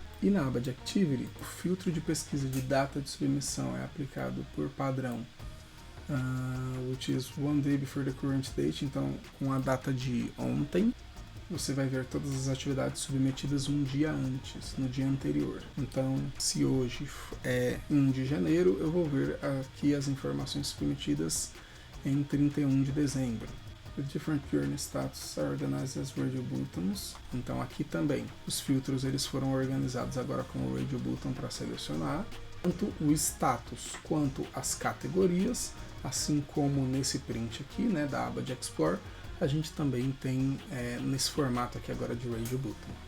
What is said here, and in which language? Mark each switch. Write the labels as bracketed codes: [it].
[pt] E na aba de Activity, o filtro de pesquisa de data de submissão é aplicado por padrão, [en] which is one day before the current date. [pt] Então, com a data de ontem, você vai ver todas as atividades submetidas um dia antes, no dia anterior. Então, se hoje é 1 de janeiro, eu vou ver aqui as informações submetidas em 31 de dezembro. [en] The different journey status are organized as radio buttons. [pt] Então aqui também os filtros eles foram organizados agora como radio button para selecionar, tanto o status quanto as categorias, assim como nesse print aqui, né, da aba de Explore, a gente também tem nesse formato aqui agora de radio button.